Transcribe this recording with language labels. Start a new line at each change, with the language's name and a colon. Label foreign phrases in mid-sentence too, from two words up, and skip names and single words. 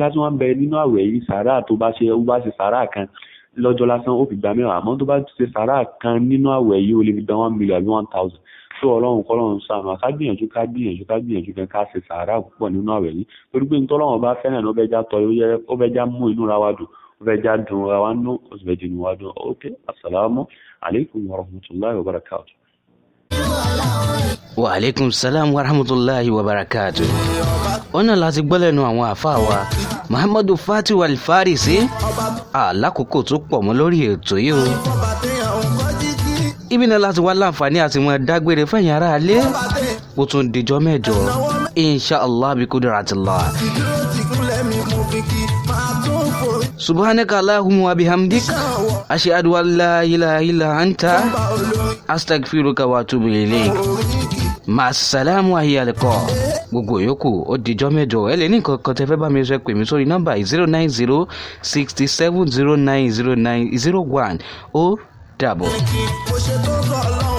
Yoruba: tí wọ́n ń bẹ nínú àwẹ̀ yìí sàárà tó bá ṣe sàárà kan lọ́jọ́ lásán ó fi gba mẹ́wàá àmọ́ tó bá ṣe sàárà kan nínú àwẹ̀ yìí ó lè fi gba 1 million àbí 1,000 tó ọlọ́run kọ́lọ́run sànù ká gbìyànjú kan ká ṣe sàárà púpọ̀ nínú àwẹ̀ yìí torí pé nítorí ọlọ́run bá fẹ́ràn ó fẹ́ já tọ́ ó fẹ́ já mú inú ra wa dùn ó fẹ́ já dùn ra wa nú ó sì fẹ́ jìnnú wa dùn ok
Arabic: السلام عليكم ورحمة الله وبركاته. وعليكم السلام ورحمة الله وبركاته.
Yoruba: Ọ̀nà láti gbọ́ lẹ́nu àwọn àfáà wa Muhammadu Fatihu Al-Farisi alákòókò tó pọ̀ mọ́ lórí ètò yìí o. Ibi náà láti wá láǹfààní àti wọn dágbére fẹ̀yìn ará alé ó tún dijọ́ mẹ́jọ
Arabic: إن شاء الله بقدرة الله. سبحانك اللهم وبحمدك أشهد أن لا إله إلا أنت أستغفرك وأتوب إليك.
Yoruba: Màsàlámù àyàlẹ́kọ̀ gbogbo yòókù ó dijọ́ mẹ́jọ ẹ lè ní nǹkan kan tẹ́ fẹ́ bá mi sọ pè mí sórí nọ́mbà 09067090901 ó dàbọ̀.